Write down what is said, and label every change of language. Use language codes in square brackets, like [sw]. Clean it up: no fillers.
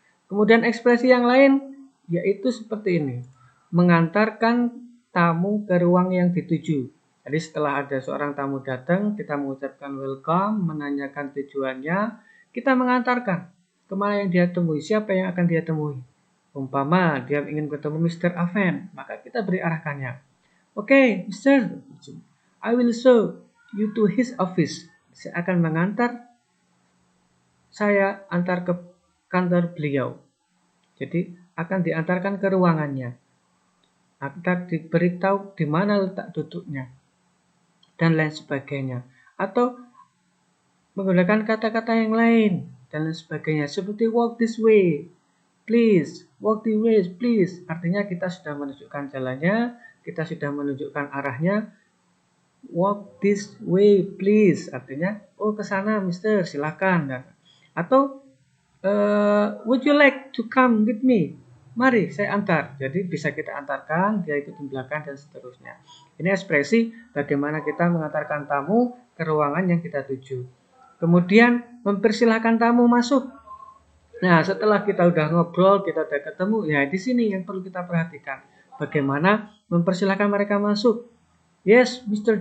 [id] Kemudian ekspresi yang lain yaitu seperti ini. Mengantarkan tamu ke ruang yang dituju. Jadi setelah ada seorang tamu datang, kita mengucapkan welcome, menanyakan tujuannya, kita mengantarkan kemana yang dia temui, siapa yang akan dia temui. Umpama dia ingin ketemu Mr. Aven, maka kita beri arahkannya. [en] Oke, Mr. I will show you to his office. [id] Saya akan mengantar, saya antar ke kantor beliau. Jadi akan diantarkan ke ruangannya. Akan diberitahu di mana letak duduknya dan lain sebagainya. Atau menggunakan kata-kata yang lain dan lain sebagainya. Seperti [en] walk this way, please. Walk this way, please. [id] Artinya kita sudah menunjukkan jalannya, kita sudah menunjukkan arahnya. [en] Walk this way, please. [id] Artinya, oh ke sana, Mister, silakan. Atau [en] would you like to come with me? [id] Mari saya antar. Jadi bisa kita antarkan, dia ikut di belakang dan seterusnya. Ini ekspresi bagaimana kita mengantarkan tamu ke ruangan yang kita tuju. Kemudian mempersilahkan tamu masuk. Nah, setelah kita udah ngobrol, kita udah ketemu, ya di sini yang perlu kita perhatikan. Bagaimana mempersilahkan mereka masuk. [en] Yes, Mr.